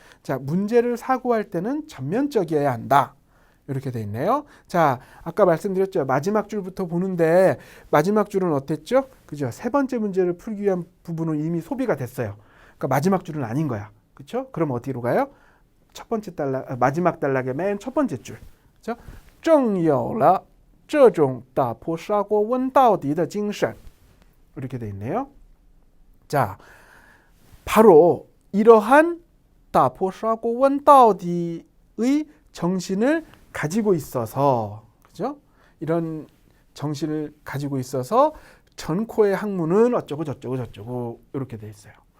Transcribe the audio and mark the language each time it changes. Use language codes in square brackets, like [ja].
[ko] 자, 문제를 사고할 때는 전면적이어야 한다. 이렇게 돼 있네요. 자, 아까 말씀드렸죠. 마지막 줄부터 보는데 마지막 줄은 어땠죠? 그죠? 세 번째 문제를 풀기 위한 부분은 이미 소비가 됐어요. 그러니까 마지막 줄은 아닌 거야. 그렇죠? 그럼 어디로 가요? 첫 번째 단락, 마지막 단락의 맨 첫 번째 줄. 그렇죠? [zh] 正有了这种打破砂锅问到底的精神. [ko] 이렇게 돼 있네요. 자, 바로 이러한 [zh] 打破砂锅问到底 [ko] 의 정신을 가지고 있어서, 그죠? 이런 정신을 가지고 있어서 전코의 학문은 어쩌고 저쩌고 저쩌고 이렇게 돼 있어요.